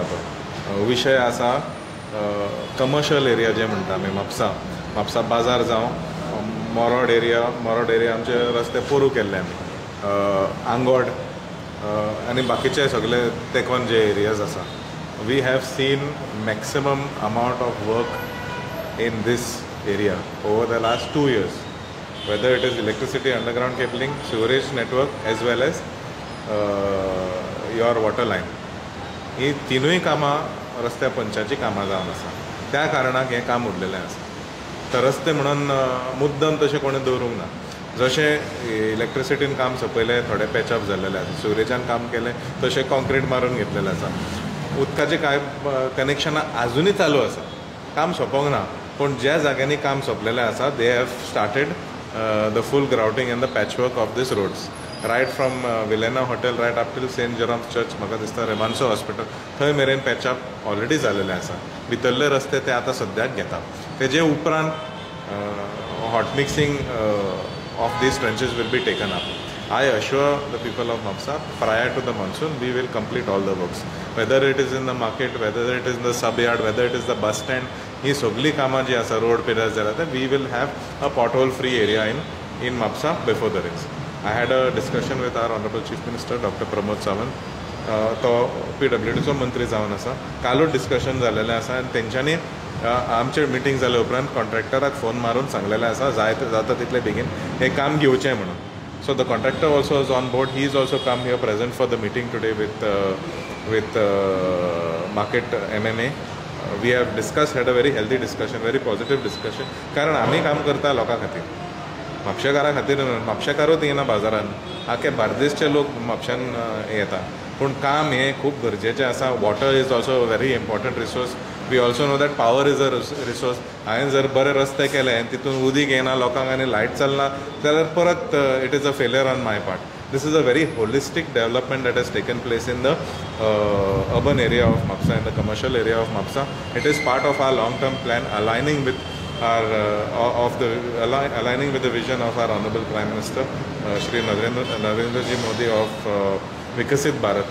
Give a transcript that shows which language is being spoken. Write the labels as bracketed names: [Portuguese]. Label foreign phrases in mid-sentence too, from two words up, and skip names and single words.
[Konkani] तो विशय आसा [English] commercial area [Konkani] जे म्हणटा आमी म्हापसा बाजार जावं मोरोड एरिया आमचे रस्ते पोरू केल्ले आमी, आंगोड आनी बाकीचे सगळे तेकोन जे एरियाज आसा. [English] We have seen maximum amount of work in these area over the last 2 years, whether it is electricity underground cabling, sewerage network as well as your water line. [Konkani] ही तिनूय कामां रस्त्या पंचाची कामां जावन आसा. त्या कारणाक हें काम उरलेलें आसा. तर रस्ते म्हणून मुद्दम तशें कोणें दवरूंक ना. जशें इलेक्ट्रिसिटीन काम सोंपयलें, थोडे पॅचअप जाल्लेले आसा, सिवरेजान काम केलें तशें कॉन्क्रीट मारून घेतलेलें आसा. उदकाचें कांय कनेक्शनां आजुनूय चालू आसा, काम सोंपोंक ना. पूण ज्या जाग्यांनी काम सोंपलेलें आसा [English] they have started the full grouting and the patchwork of these roads, right from Villena Hotel right up till St. Jerome's Church, [Konkani] म्हाका दिसता रेमान्सो हॉस्पिटल, थंय मेरेन [English] patch-up already [Konkani] जाल्लेलें आसा. भितरले रस्ते ते आतां सद्याक घेतात. तेजे उपरांत [English] hot mixing of these trenches will be taken up. I assure the people of Mapsa, prior to the monsoon, we will complete all the works. Whether it is in the market, whether it is in the sub-yard, whether it is the bus stand, [Konkani] ही सगळी कामां जी आसा रोड पिड्यार जाल्या ते [English] we will have a pothole free area in Mapsa before the rains. I had a discussion with our Honorable Chief Minister, Dr. Pramod Sawant. [Konkani] तो PWDचो मंत्री जावन आसा. कालूच डिस्कशन जाल्लेलें आसा आनी तेंच्यांनी आमचे मिटींग जाल्या उपरांत कॉन्ट्रॅक्टराक फोन मारून सांगलेलें आसा जाता तितले बेगीन हें काम घेवचें म्हणून. [English] So the contractor also is on board. He is also come here present for the meeting today with market MMA. We have discussed, had a very healthy discussion, very positive discussion. [Konkani] कारण आम्ही काम करता लोकां खातीर, म्हापशेकारां खातीर. म्हापशेकारूच येना बाजारान, आख्खे बार्देसचे लोक म्हापशान येता. पूण काम हें खूब गरजेचें आसा. [English] water is also very important resource. We also know that power is a resource. [Konkani] हांवें जर बरे रस्ते केले आनी तितून उदीक येना लोकांक आनी लायट चलना जाल्यार परत [English] it is a failure on my part. This is a very holistic development that has taken place in the urban area of Mapsa and the commercial area of Mapsa. It is part of our long-term plan, aligning with aligning with the vision of our Honorable Prime Minister, Shri Narendra Ji Modi of Vikasit Bharat.